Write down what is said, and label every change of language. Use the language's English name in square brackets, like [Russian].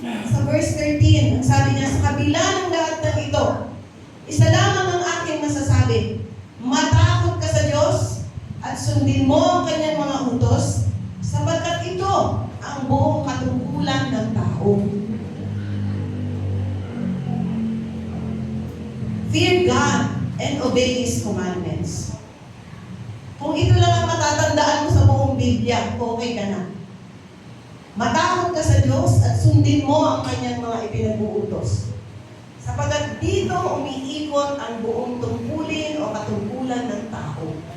[Filipino] Sa verse 13, ang sabi niya, sa kabila ng lahat ng ito, isa lamang ang aking masasabi, matakot ka sa Diyos at sundin mo ang kanyang mga utos, sapagkat ito ang buong katungkulan ng tao. [English] Fear God and obey His commandments. [Filipino] Kung ito lang ang matatandaan mo sa buong Biblia, okay ka na. Matakot ka sa Diyos at sundin mo ang kanyang mga ipinag-uutos. Sapagat dito umiikot ang buong tungkulin o katungkulan ng tao.